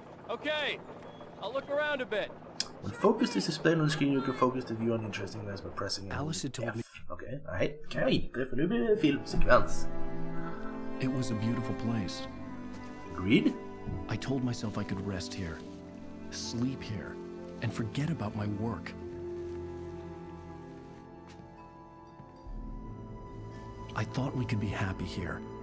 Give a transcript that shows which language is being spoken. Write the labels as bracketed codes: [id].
[en] Okay, I'll look around a bit. When focus is displayed on the screen, you can focus the view on interesting events by pressing Alice had told F. me. [sv] Okay, nej, kan jag inte, för nu blir det filmsekvens. [en] It was a beautiful place. Agreed? I told myself I could rest here, sleep here, and forget about my work. I thought we could be happy here.